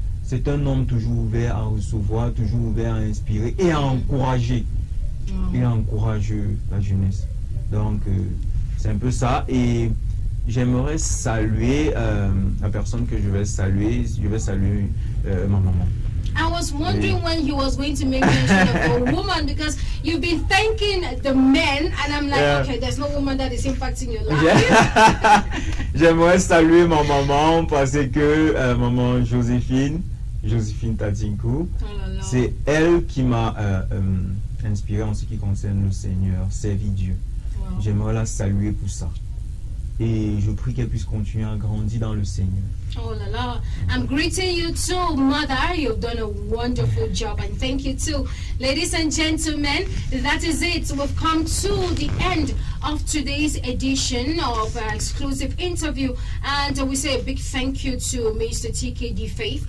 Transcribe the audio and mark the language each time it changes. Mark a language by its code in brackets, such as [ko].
[fr] C'est un homme toujours ouvert à recevoir, toujours ouvert à inspirer et à encourager. Il encourage la jeunesse. Donc, c'est un peu ça. Et j'aimerais saluer la personne que je vais saluer. Je vais saluer ma maman. [en] I was wondering when he was going to make mention of a woman, because you've been thanking the men, and I'm like, okay, there's no woman that is impacting your life. [fr] J'aimerais saluer ma maman parce que maman Joséphine Tatinkou, c'est elle qui m'a inspiré en ce qui concerne le Seigneur, servir Dieu. Wow. J'aimerais la saluer pour ça. Et je prie qu'elle puisse continuer à grandir dans le Seigneur. Oh la la. [en] I'm greeting you too, Mother. You've done a wonderful job, and thank you too. Ladies and gentlemen, that is it. We've come to the end of today's edition of exclusive interview, and we say a big thank you to Mr. TKD Faith.